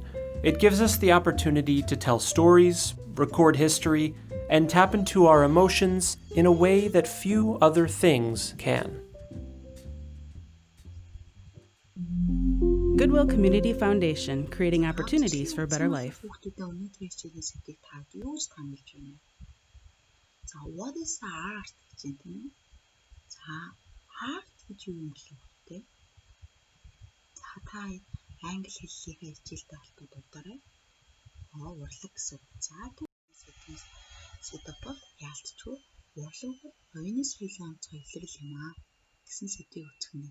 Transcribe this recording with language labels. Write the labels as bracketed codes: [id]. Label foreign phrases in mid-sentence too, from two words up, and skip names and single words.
[en] It gives us the opportunity to tell stories, record history, and tap into our emotions in a way that few other things can. Goodwill Community Foundation, creating opportunities for a better life. [mn] За [en] what is art [mn] гэж юм тийм үү? За art гэж юу юм бэ вэ? За та англи хэллийнхээ хичээлтэй холбоод удаарай. Урлаг гэсэн. За тэгвэл сэдв бол яалтчгүй урлаг бол оюуны соёлын онцгой илрэл юм аа гэсэн сэдвийг үзэх нь.